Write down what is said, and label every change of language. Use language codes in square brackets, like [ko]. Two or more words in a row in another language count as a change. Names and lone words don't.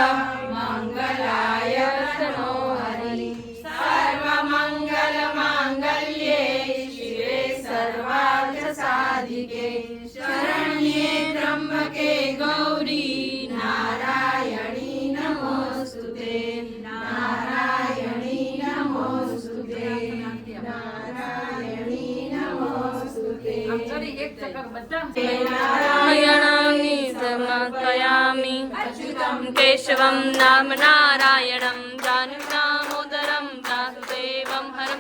[sa] મંગલાય તનોહરિ સર્વમંગલ માંગલ્યે શિવે સર્વાર્થ સાધિકે શરણ્યે ત્રંબકે ગૌરી નારાયણી નમોસ્તુતે નારાયણી નમોસ્તુતે नारायणानि समर्पयामि केशवं नाम नारायणं जानकीदामोदरं वासुदेवं हरं